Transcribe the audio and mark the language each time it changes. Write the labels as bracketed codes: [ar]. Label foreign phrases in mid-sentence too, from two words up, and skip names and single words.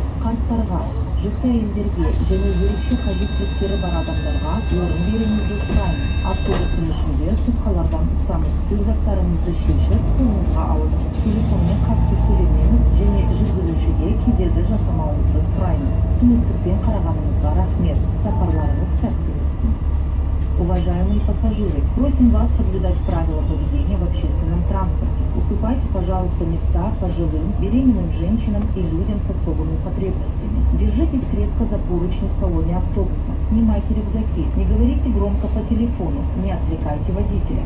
[kk] Қарттарға, жүкті әйелдерге және ерекше қажеттіліктері бар адамдарға орын беруіңізді сұраймыз. Автобустың ішінде тұтқалардан ұстаңыз. Өз заттарыңызды шешіп, қолыңызға алыңыз. Телефонмен қатты сөйлемеңіз және жүргізушіге кедергі жасамауыңызды сұраймыз. Түсіністікпен қарағаныңызға рахмет. Сапарларыңыз сәтті өтсін. [ru] Уважаемые пассажиры, просим вас соблюдать правила поведения в общественном транспорте. Уступайте, пожалуйста, Пожалуйста, места пожилым, беременным женщинам и людям с особыми потребностями. Держитесь крепко за поручни в салоне автобуса. Снимайте рюкзаки. Не говорите громко по телефону. Не отвлекайте водителя.